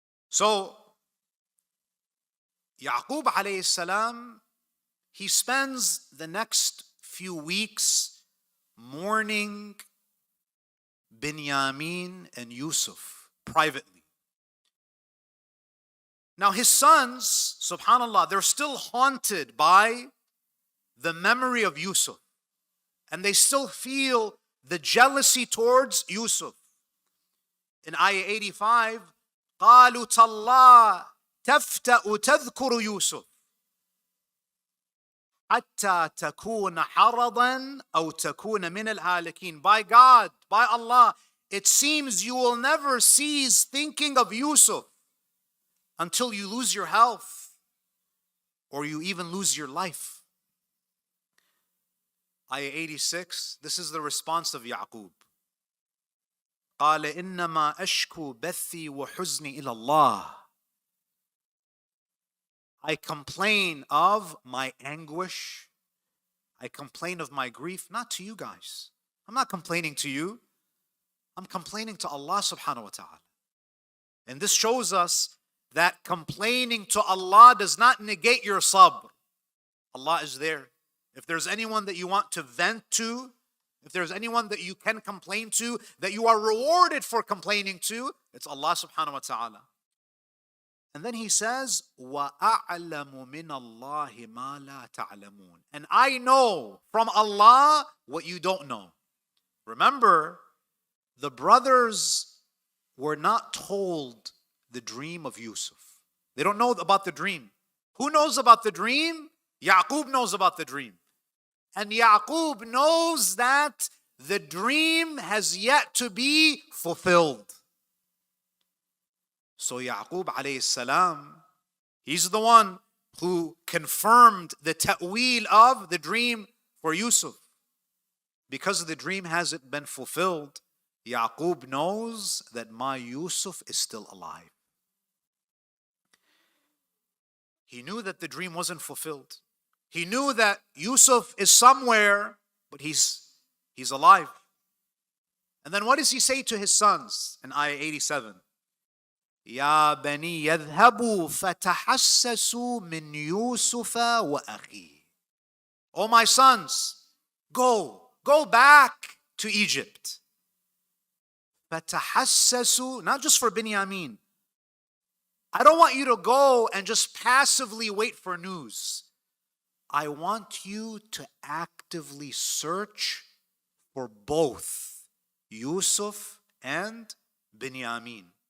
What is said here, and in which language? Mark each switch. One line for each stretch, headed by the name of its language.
English: So, Ya'qub alayhi salam, he spends the next few weeks mourning Binyamin and Yusuf privately. Now his sons, subhanallah, they're still haunted by the memory of Yusuf. and they still feel the jealousy towards Yusuf. In ayah 85,
Arabic: قالوا تالله تفتأ تذكر يوسف حتى تكون حرضا أو تكون من الهالكين.
English: By God, by Allah, it seems you will never cease thinking of Yusuf until you lose your health or you even lose your life. Ayah 86, this is the response of Yaqub.
Arabic: قال إنما أشكو بثي وحزني إلى الله.
English: I complain of my anguish. I complain of my grief, not to you guys. I'm not complaining to you. I'm complaining to Allah subhanahu wa ta'ala. And this shows us that complaining to Allah does not negate your sabr. Allah is there. If there's anyone that you want to vent to, if there's anyone that you can complain to, that you are rewarded for complaining to, it's Allah subhanahu wa ta'ala. And then he says,
Arabic: وَأَعْلَمُ مِنَ اللَّهِ مَا لَا تَعْلَمُونَ.
English: And I know from Allah what you don't know. Remember, the brothers were not told the dream of Yusuf. They don't know about the dream. Who knows about the dream? Yaqub knows about the dream. And Yaqub knows that the dream has yet to be fulfilled. So Yaqub alayhi salam, he's the one who confirmed the ta'weel of the dream for Yusuf. Because the dream hasn't been fulfilled, Yaqub knows that my Yusuf is still alive. He knew that the dream wasn't fulfilled. He knew that Yusuf is somewhere, but he's alive. And then what does he say to his sons in ayah 87?
Arabic: يا بني يذهبوا فتحسسوا من يوسف وأخيه.
English: Oh my sons, go back to Egypt. فتحسسوا, not just for Binyamin. I don't want you to go and just passively wait for news. I want you to actively search for both Yusuf and Binyamin.